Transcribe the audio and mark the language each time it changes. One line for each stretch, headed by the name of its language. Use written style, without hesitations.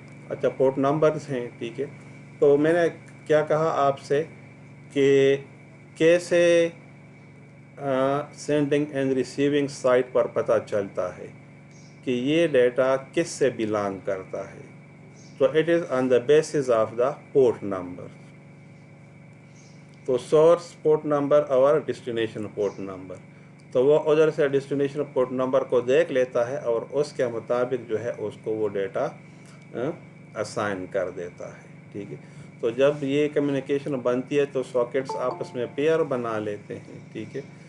Urdu: اچھا، port numbers ہیں. ٹھیک ہے. تو میں نے کیا کہا آپ سے کہ کیسے سینڈنگ اینڈ ریسیونگ سائٹ پر پتہ چلتا ہے کہ یہ ڈیٹا کس سے بلانگ کرتا ہے.
English: تو it is on the basis of the port number.
Urdu: تو سورس پورٹ نمبر اور ڈسٹینیشن پورٹ نمبر، تو وہ ادھر سے ڈسٹینیشن پورٹ نمبر کو دیکھ لیتا ہے اور اس کے مطابق جو ہے اس کو وہ ڈیٹا اسائن کر دیتا ہے. ٹھیک ہے. تو جب یہ کمیونیکیشن بنتی ہے تو ساکٹس آپس میں پیئر بنا لیتے ہیں. ٹھیک ہے.